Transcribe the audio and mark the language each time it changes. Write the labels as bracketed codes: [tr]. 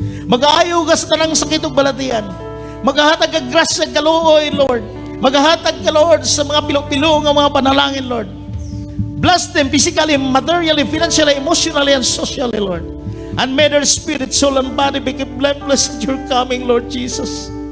[ceb] Mag-aayo ka sa tanang sakit ug balatian. Maghahatag ka grasya kaluoy, Lord. Maghahatag ka, Lord, sa mga pilo-pilo ng mga panalangin, Lord. [en] Bless them physically, materially, financially, emotionally, and socially, Lord. And may their spirit, soul, and body be kept blameless at your coming, Lord Jesus.